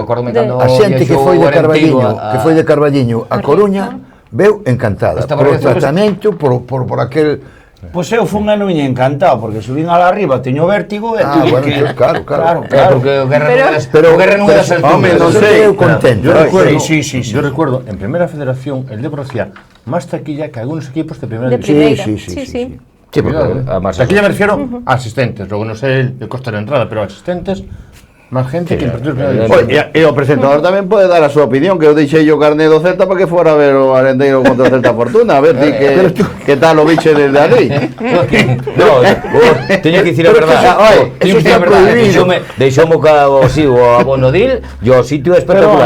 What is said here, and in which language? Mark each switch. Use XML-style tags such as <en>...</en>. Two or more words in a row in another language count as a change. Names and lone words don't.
<gl>A xente que foi de Carballiño a Coruña veu encantada por o tratamento, por aquel... Pois eu fui un ano encantado, porque subín ala arriba, teño vértigo e</gl> <es>Ah, bueno,</es> <gl>que...</gl> <es>claro.</es> <gl>Porque o Guerra non das alturas. Home, non sei. Eu contento.</gl> <es>Yo recuerdo, sí. yo recuerdo en Primera Federación el Depor hacía más taquilla que algunos equipos de Primera</es> <gl>De</gl> <es>División.</es> <gl>primeira, sí. Sí, porque a masa</gl> <es>Taquilla me refiero a asistentes, luego no sé el coste de la entrada, pero asistentes, más gente que en partidos de Primera División.</es> <gl>E o presentador tamén pode dar a súa opinión, que eu deixei o carné do Celta para que fora a ver o Arendeiro contra o Celta Fortuna, a ver ti que tal o biche desde ali. No, teño que dicir a verdade.</gl> <es>Eso está prohibido.</es> <gl>Deixoume o abonodil e o sitio é espectacular,</gl>